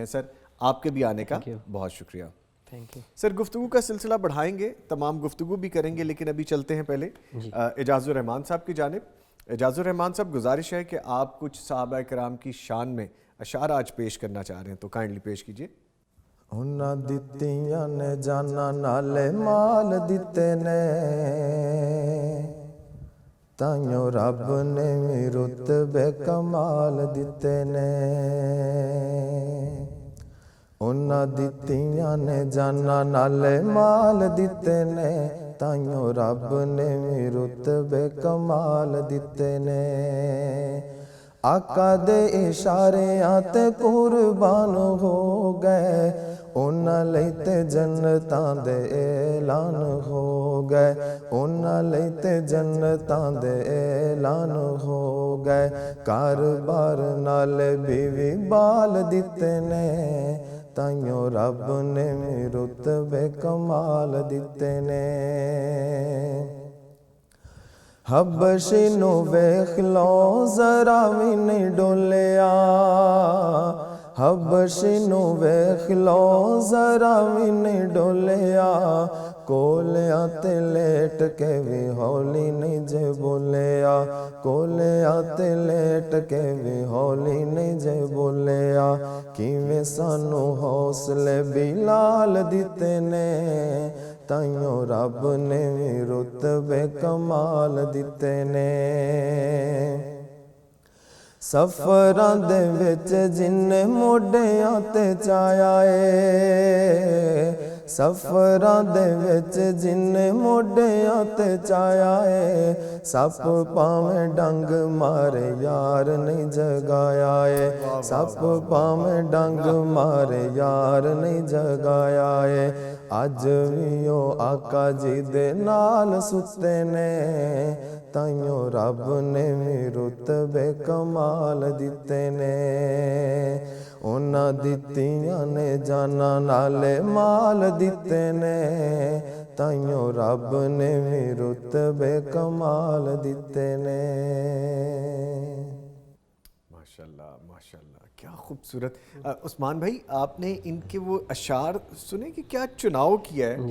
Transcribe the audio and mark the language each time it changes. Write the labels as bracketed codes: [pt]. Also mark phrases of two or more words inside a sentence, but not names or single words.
[ur] سر, آپ کے بھی آنے کا بہت شکریہ. سر, گفتگو کا سلسلہ بڑھائیں گے, تمام گفتگو بھی کریں گے, لیکن ابھی چلتے ہیں پہلے اعجاز الرحمان صاحب کی جانب. اعجاز الرحمان صاحب, گزارش ہے کہ آپ کچھ صحابہ کرام کی شان میں اشعار آج پیش کرنا چاہ رہے ہیں, تو کائنڈلی پیش کیجئے. [pa] انہاں دتیاں نے جانا نالے مال دیتے نے, تائیوں رب نے بھی رتبے کمال دیتے نے. انہاں دتیاں نے جانا نالے مال دیتے نے, تائیوں رب نے بھی رتبے کمال دیتے نے. آقا دے اشاریاں تے قربان ہو گئے, انہاں لئی تے جنتاں دے اعلان ہو گئے, انہاں لئی تے جنتاں دے اعلان ہو گئے. کاروبار نال بیوی بال دیتے نے, تائیوں رب نے رتبے کمال دیتے نے. حبشی نو ویکھ لو ذرا وی نہیں ڈولیا, حبشی نو ویکھ لو ذرا وی نہیں ڈولیا, کولیاں تے لیٹ کے بھی ہولی نہیں جے بولیا, کولیاں تے لیٹ کے بھی ہولی نہیں جے بولیا. کیویں سانو حوصلے بلال دیتے نے, تائیوں رب نے بھی رتبے کمال دیتے نے. سفراں دے وچ جن موڈیاں تے چایا اے, سفراں دے وچ جن موڈیاں تے چایا اے, سپ پاویں ڈنگ مارے یار نہیں جگایا اے, سپ پاویں ڈنگ مارے یار نہیں جگایا اے. اج وی او آقا جی دے نال ستے نے, تائیوں رب نے بھی رتبے کمال دیتے نے. انہاں دتیاں نے جانا نالے مال دیتے نے, تائیوں رب نے بھی رتبے کمال دیتے نے. [ur] ماشاءاللہ ماشاءاللہ, کیا خوبصورت. عثمان بھائی, آپ نے ان کے وہ اشعار سنے کہ کیا چناؤ کیا ہے؟